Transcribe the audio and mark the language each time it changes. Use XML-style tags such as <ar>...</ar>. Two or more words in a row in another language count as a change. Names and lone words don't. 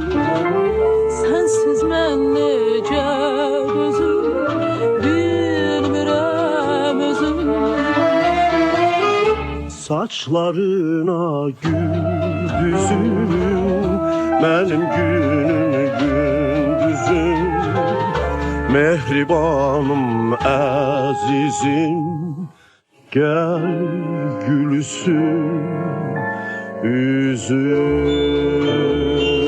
<az>Sensiz mən necə düzüm, bilmirəm özüm.</az> <tr>Saçlarına gül düzüm, benim günüm gündüzüm. Mehribanım azizim, gel gülsün yüzüm.</tr>